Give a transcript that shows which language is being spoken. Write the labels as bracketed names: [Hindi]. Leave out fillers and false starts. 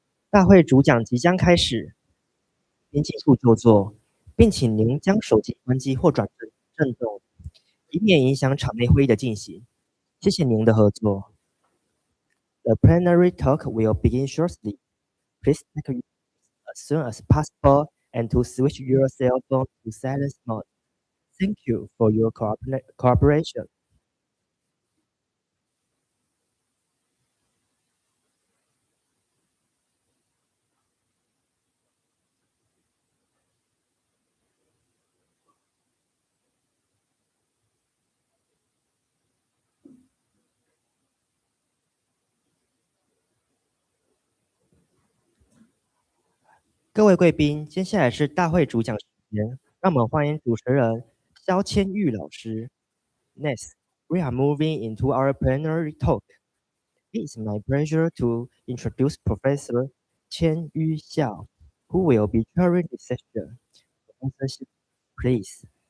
[Chinese] 大会主讲即将开始，请进处就座，并请您将手机关机或转震动，以免影响场内会议的进行。谢谢您的合作。 [English] The plenary talk will begin shortly. Please take your as soon as possible and to switch your cell phone to silence mode. Thank you for your cooperation. [Chinese] 各位贵宾，接下来是大会主讲时间，让我们欢迎主持人肖千玉老师。 [English] Next, we are moving into our plenary talk. It is my pleasure to introduce Professor Chen Yu Xiao, who will be chairing the session. Professor, please.